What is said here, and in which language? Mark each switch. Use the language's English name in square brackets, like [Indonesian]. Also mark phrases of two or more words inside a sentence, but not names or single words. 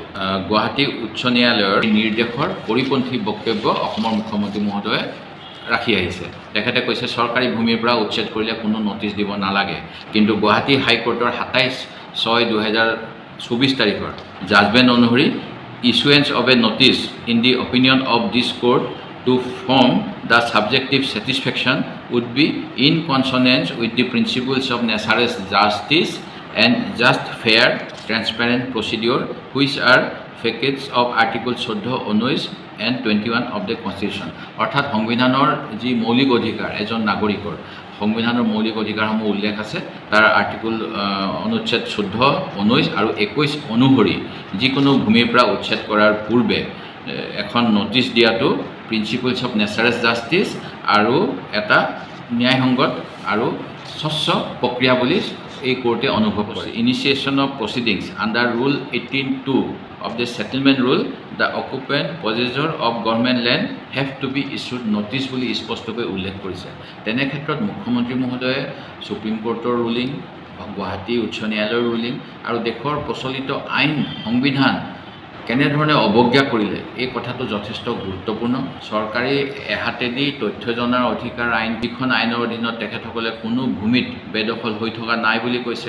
[Assamese] গুৱাহাটী উচ্চ ন্যায়ালয়ৰ নিৰ্দেশৰ পৰিপন্থী বক্তব্য অসমৰ মুখ্যমন্ত্ৰী মহোদয়ে ৰাখি আহিছে। তেখেতে কৈছে চৰকাৰী ভূমিৰ পৰা উচ্ছেদ কৰিলে কোনো নটিচ দিব নালাগে, কিন্তু গুৱাহাটী হাইকোৰ্টৰ 27/6/2024 তাৰিখৰ জাজমেণ্ট অনুসৰি [English] issuance of a notice in the opinion of this court to form the subjective satisfaction would be in consonance with the principles of necessary justice and just, fair, transparent procedure which are facets of Article 14, 19 and 21 of the Constitution। [Assamese] অৰ্থাৎ সংবিধানৰ যি মৌলিক অধিকাৰ এজন নাগৰিকৰ, সংবিধানৰ মৌলিক অধিকাৰসমূহ উল্লেখ আছে, তাৰ আৰ্টিকুল অনুচ্ছেদ 14, 19 আৰু 21 অনুসৰি যিকোনো ভূমিৰ পৰা উচ্ছেদ কৰাৰ পূৰ্বে এখন নটিচ দিয়াটো [English] principles of natural justice [Assamese] আৰু এটা ন্যায়সংগত আৰু স্বচ্ছ প্ৰক্ৰিয়া বুলি এই কোৰ্টে অনুভৱ কৰিছে। [English] initiation of proceedings under rule 18(2) of the settlement rule, the occupant possessor of government land have to be issued notice [Assamese] বুলি স্পষ্টকৈ উল্লেখ কৰিছে। তেনে ক্ষেত্ৰত মুখ্যমন্ত্ৰী মহোদয়ে সুপ্ৰিম কোৰ্টৰ ৰুলিং, গুৱাহাটী উচ্চ ন্যায়ালয়ৰ ৰুলিং আৰু দেশৰ প্ৰচলিত আইন সংবিধান কেনেধৰণে অৱজ্ঞা কৰিলে এই কথাটো যথেষ্ট গুৰুত্বপূৰ্ণ। চৰকাৰী এহাতেদি তথ্য জনাৰ অধিকাৰ আইন যিখন আইনৰ অধীনত তেখেতসকলে কোনো ভূমিত বেদখল হৈ থকা নাই বুলি কৈছে।